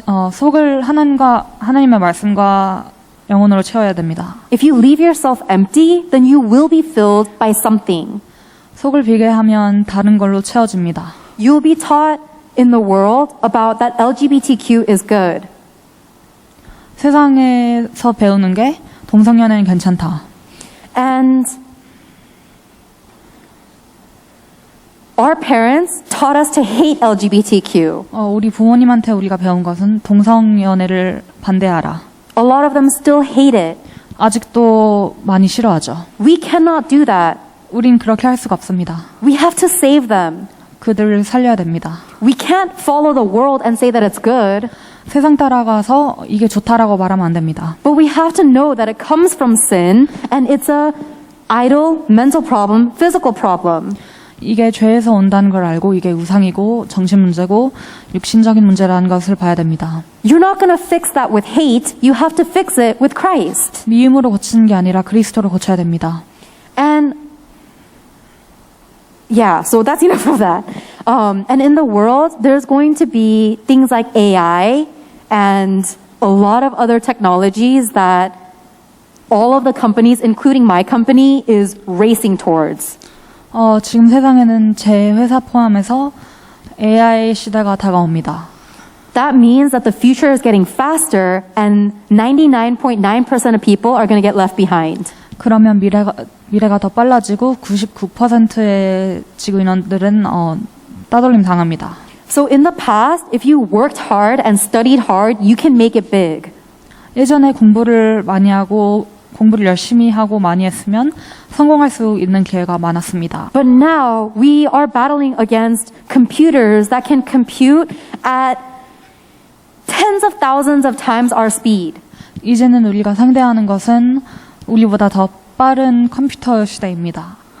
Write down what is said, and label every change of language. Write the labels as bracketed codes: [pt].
[ko] 속을 하나님의 말씀과 영혼으로 채워야 됩니다. [en] If you leave yourself empty, then you will be filled by something. [ko] 속을 비게 하면 다른 걸로 채워집니다. [en] You will be taught in the world about that LGBTQ is good. [ko] 세상에서 배우는 게 동성연애는 괜찮다. [en] And our parents taught us to hate LGBTQ. [ko] 우리 부모님한테 우리가 배운 것은 동성연애를 반대하라. [en] A lot of them still hate it. [ko] 아직도 많이 싫어하죠. [en] We cannot do that. [ko] 우린 그렇게 할 수가 없습니다. [en] We have to save them. [ko] 그들을 살려야 됩니다. [en] We can't follow the world and say that it's good. [ko] 세상 따라가서 이게 좋다라고 말하면 안 됩니다. [en] But we have to know that it comes from sin and it's a idol, mental problem, physical problem. [ko] 이게 죄에서 온다는 걸 알고 이게 우상이고 정신 문제고 육신적인 문제라는 것을 봐야 됩니다. [en] You're not going to fix that with hate. You have to fix it with Christ. [ko] 미움으로 고치는 게 아니라 그리스도로 고쳐야 됩니다. [en] And yeah, so that's enough of that. And in the world, there's going to be things like AI and a lot of other technologies that all of the companies, including my company, is racing towards. [ko] 지금 세상에는 제 회사 포함해서 AI 시대가 다가옵니다. [en] That means that the future is getting faster and 99.9% of people are going to get left behind. [ko] 그러면 미래가 더 빨라지고 99%의 지구 인원들은 따돌림 당합니다. [en] So in the past, if you worked hard and studied hard, you can make it big. [ko] 예전에 공부를 많이 하고 공부를 열심히 하고 많이 했으면 성공할 수 있는 기회가 많았습니다. [en] But now we are battling against computers that can compute at tens of thousands of times our speed. [ko] 이제는 우리가 상대하는 것은 우리보다 더 빠른 컴퓨터 시대입니다.